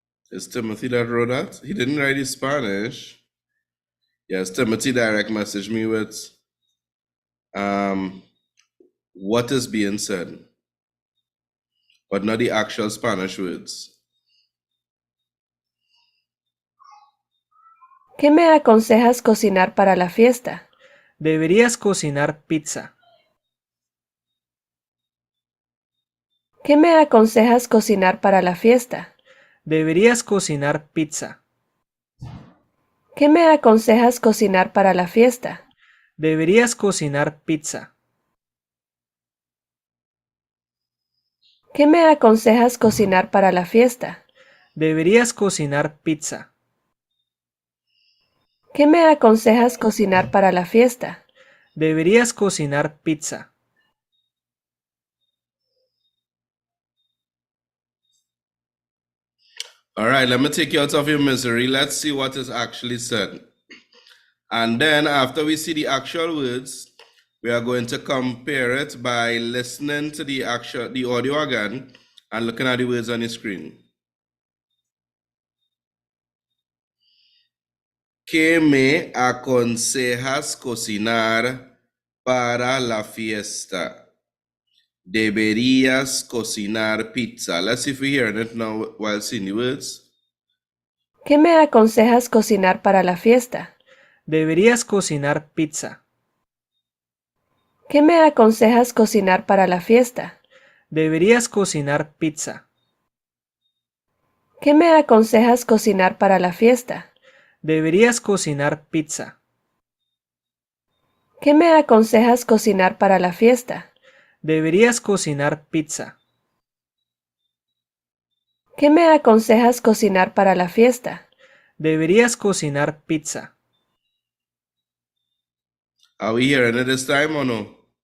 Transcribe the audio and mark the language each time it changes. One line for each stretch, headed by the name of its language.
English: Is Timothy that wrote that? He didn't write his Spanish. Yes, Timothy direct messaged me with what is being said, but not the actual Spanish words.
Spanish: ¿Qué me aconsejas cocinar para la fiesta? Deberías cocinar pizza. ¿Qué me aconsejas cocinar para la fiesta? Deberías cocinar pizza. ¿Qué me aconsejas cocinar para la fiesta? Deberías cocinar pizza. ¿Qué me aconsejas cocinar para la fiesta? Deberías cocinar pizza. ¿Qué me aconsejas cocinar para la fiesta? Deberías cocinar pizza.
English: All right, let me take you out of your misery. Let's see what is actually said. And then after we see the actual words, We are going to compare it by listening to the audio again and looking at the words on the screen.
Spanish: ¿Qué me aconsejas cocinar para la fiesta? Deberías cocinar pizza.
English: Let's see if we're hearing it now while seeing the words.
Spanish: ¿Qué me aconsejas cocinar para la fiesta? Deberías cocinar pizza. ¿Qué me aconsejas cocinar para la fiesta? Deberías cocinar pizza. ¿Qué me aconsejas cocinar para la fiesta? Deberías cocinar pizza. ¿Qué me aconsejas cocinar para la fiesta? Deberías cocinar pizza. ¿Qué me aconsejas cocinar para la fiesta? Deberías cocinar pizza.
English: Are we hearing it this time or no?